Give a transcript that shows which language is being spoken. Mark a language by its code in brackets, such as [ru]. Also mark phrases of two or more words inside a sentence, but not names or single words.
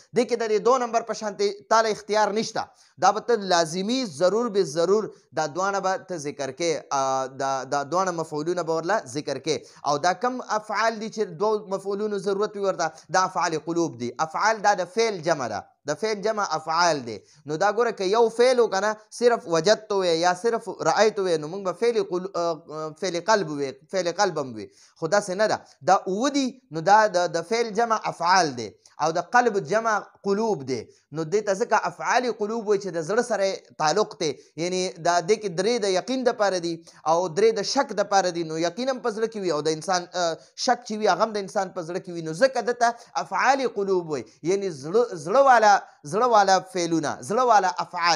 [ps] دې کې د دې 2 نمبر په شانتې تاله اختیار نشته، دا به ته لازمي ضرور به ضرور دا دواړه به ته ذکر کې، دا دواړه مفعولونه به ورله ذکر کې. او دا کم افعال دي چې دوو مفعولونو ضرورت وي ورته، دا [ar] افعال قلوب [ps] دي. افعال دا د فعل جمع ده، د فعل جمع افعال دی. نو دا ګوره که یو فعل وکنه صرف وجدتو وی یا صرف رأیتو وی، نو موږ به [ar] فعل قلب [ps] وی، [ar] فعل قلب [ps] هم وی، خو داسې نه ده. دا اوه دي، نو دا د فعل جمع افعال دی او د قلب جمع قلوب دی. نو دې ته ځکه [ar] افعال قلوب [ps] وایي چې د زړه سره تعلق دی، یعنی دا دې کې درې د یقین دپاره دي او درې د شک دپاره دي. نو یقین هم په زړه کې وي او د انسان شک چې وي هغه هم د انسان په زړه کې وي، نو ځکه دته [ar] افعال قلوب [ps] وایي، یعنی زړه والا فعلونه، زړه والا افعال.